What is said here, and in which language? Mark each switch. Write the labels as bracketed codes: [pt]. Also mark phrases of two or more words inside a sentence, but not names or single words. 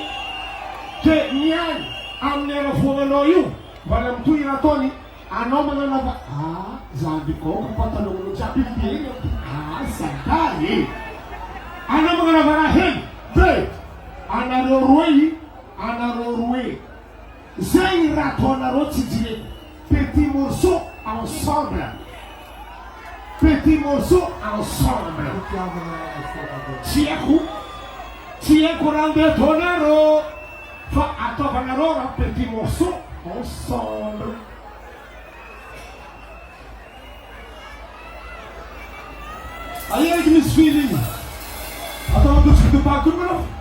[mg] Ke niany amin'ny aravoananao io mbola mitohy nataony anao mananava zany ko patalogno jiaby hely sadary anao magnanava raha hely de anareo roe zay raha ataonareo tsy jireko [fr] petit morceau ensemble [mg] tsy haiko raha ndeha ataonareo fa ataovanareo raha [fr] petit morceau ensemble. [pt] Aí é que me filhinhos. Até uma música do Paco, não?